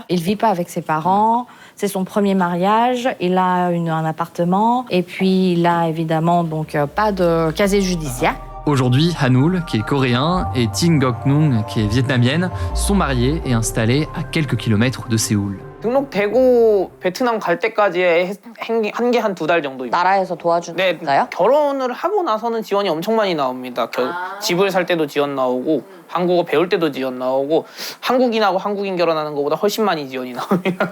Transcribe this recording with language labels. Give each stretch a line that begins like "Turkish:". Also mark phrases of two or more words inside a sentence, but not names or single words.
French: Il vit pas avec ses parents. C'est son premier mariage, il a un appartement et puis il a évidemment donc pas de casier judiciaire. Aujourd'hui, Hanul, qui est coréen, et Tin Gok-nung, qui est vietnamienne, sont mariés et installés à quelques kilomètres de Séoul.
Korean: 등록되고 베트남 갈 때까지 한 게 한 2달 정도입니다. 나라에서 도와주나요? 네, 결혼을 하고 나서는 지원이 엄청 많이 나옵니다. 집을 살 때도 지원 나오고 한국어 배울 때도 지원 나오고 한국인하고 한국인 결혼하는 것보다 훨씬 많이 지원이 나옵니다.